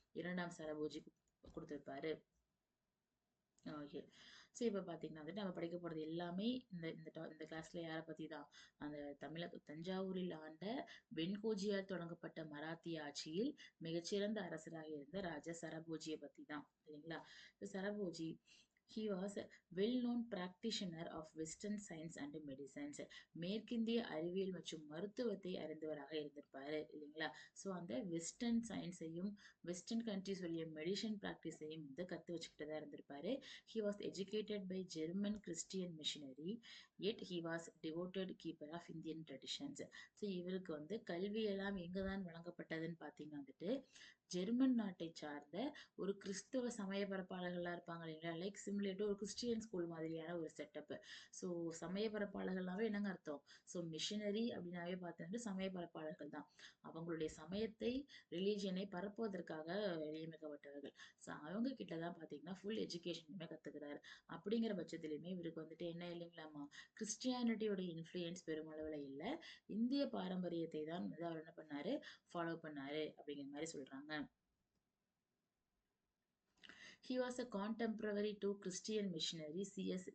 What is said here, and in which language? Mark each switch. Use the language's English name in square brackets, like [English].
[Tamil] இரண்டாம் Serfoji கொடுத்திருப்பாரு. Okay. So இப்போ பார்த்தீங்கன்னா வந்துட்டு நம்ம படிக்க போகிறது எல்லாமே இந்த கிளாஸ்ல யாரை பற்றி தான்? அந்த தஞ்சாவூரில் ஆண்ட வெண்கோஜியால் தொடங்கப்பட்ட மராத்திய ஆட்சியில் மிகச்சிறந்த அரசராக இருந்த ராஜா சரபோஜியை பற்றி தான் இல்லைங்களா? [English] Serfoji he was a well-known practitioner of Western science and medicines. [Tamil] மேற்கிந்திய அறிவியல் மற்றும் மருத்துவத்தை அறிந்தவராக இருந்திருப்பாரு இல்லைங்களா? ஸோ அந்த வெஸ்டர்ன் சயின்ஸையும் வெஸ்டர்ன் கண்ட்ரிஸ் உடைய மெடிசன் ப்ராக்டிஸையும் வந்து கற்று வச்சுக்கிட்டு தான் இருந்திருப்பாரு. [English] He was educated by German Christian missionary, yet he was devoted keeper of Indian traditions. [Tamil] So இவருக்கு வந்து கல்வியெல்லாம் எங்கே தான் வழங்கப்பட்டதுன்னு பார்த்தீங்கன்னா வந்துட்டு ஜெர்மன் நாட்டை சார்ந்த ஒரு கிறிஸ்தவ சமய பரப்பாளர்கள்லாம் இருப்பாங்க இல்லைங்களா? லைக் சிமுலேட் ஒரு கிறிஸ்டியன் ஸ்கூல் மாதிரியான ஒரு செட்டப். ஸோ சமய பரப்பாளர்கள்னாவே என்னங்க அர்த்தம்? ஸோ மிஷனரி அப்படின்னாவே பார்த்தோம்னா சமய பரப்பாளர்கள் தான். அவங்களுடைய சமயத்தை ரிலீஜியனை பரப்புவதற்காக நியமிக்கப்பட்டவர்கள். ஸோ அவங்க கிட்ட தான் பார்த்தீங்கன்னா ஃபுல் எஜுகேஷனுமே கத்துக்கிறாரு. அப்படிங்கிற பட்சத்திலுமே இவருக்கு வந்துட்டு என்ன இல்லைங்களாமா? கிறிஸ்டியானிட்டியோட இன்ஃப்ளூயன்ஸ் பெருமளவில் இல்லை. இந்திய பாரம்பரியத்தை தான் வந்து அவர் என்ன பண்ணாரு? ஃபாலோ பண்ணாரு அப்படிங்கிற மாதிரி சொல்றாங்க. [English] He was a contemporary to Christian missionary C.S.